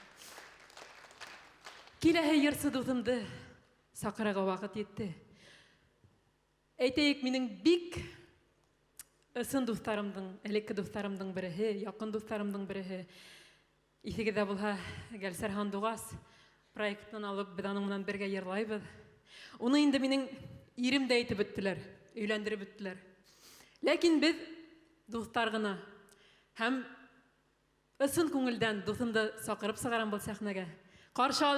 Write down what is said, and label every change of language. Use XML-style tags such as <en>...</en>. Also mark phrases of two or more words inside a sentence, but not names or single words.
<ba>Киләһе йырсы дусымды сакырага вакыт етте. Әйтәйек, минең бик ысын дусларымдың, элекке дусларымдың береһе, якын дусларымдың береһе. Исегездә булһа, Гәлсәр Хандугас проектын алып, без аның менән бергә йырлайбыз. Уны инде минең ирем дә әйтеп беттеләр, өйләндереп беттеләр. Ләкин без дуслар гына һәм ысын күңелдән дусымды сакырып сыгарам бул сәхнәгә.</ba>